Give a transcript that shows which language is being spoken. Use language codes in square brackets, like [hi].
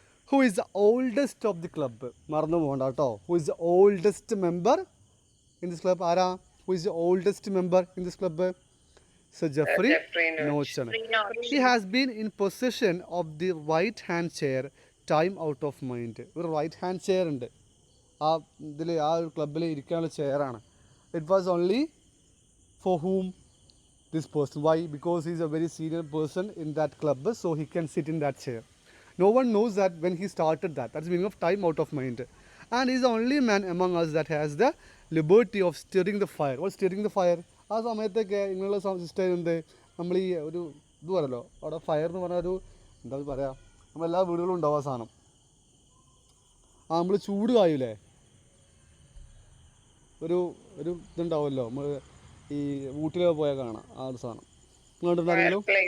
[en] Who is the oldest of the club? [ml] മറന്നു പോകണ്ട കേട്ടോ. [en] Who is the oldest member in this club? ആരാ? Who is the oldest member in this club? Sir Geoffrey Notch. He has been in possession of the right hand chair time out of mind. [ml] ഒരു right hand chair ഉണ്ട് ആ ഇതിൽ, ആ ഒരു ക്ലബിൽ ഇരിക്കാനുള്ള ചെയറാണ്. [en] It was only for whom? This person. Why? Because he is a very senior person in that club, so he can sit in that chair. No one knows that when he started that. That's the meaning of time out of mind. And he is the only man among us that has the liberty of stirring the fire. What is stirring the fire? [ml] ആ സമയത്തൊക്കെ ഇങ്ങനെയുള്ള system എന്ത്, നമ്മൾ ഈ ഒരു ഇത് പറയല്ലോ അവിടെ ഫയർ എന്ന് പറഞ്ഞ ഒരു എന്താ പറയുക, നമ്മളെല്ലാ വീടുകളും ഉണ്ടാവും ആ സാധനം. നമ്മൾ ചൂട് കായൂലേ, ഒരു ഒരു ഇതുണ്ടാവുമല്ലോ നമ്മൾ ഈ ഊട്ടിലൊക്കെ പോയാൽ കാണാം ആ ഒരു സാധനം കണ്ടിട്ടുണ്ടെങ്കിലും.